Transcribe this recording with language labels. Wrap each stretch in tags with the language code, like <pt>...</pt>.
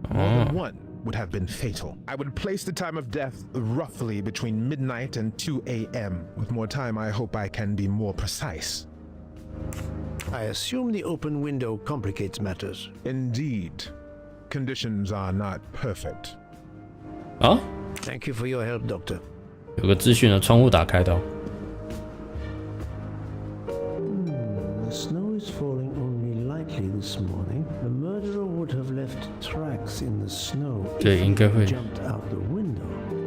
<en>More than one would have been fatal. I would place the time of death roughly between midnight and 2 a.m. With more time, I hope I can be more precise. I assume the open window complicates matters. Indeed. Conditions are not perfect. Thank you for your help, Doctor.</en> <zh>有个资讯的窗户打开的。</zh> <en>The snow is falling only lightly this morning. The murderer would have left tracks in the snow if he jumped out the window.</en>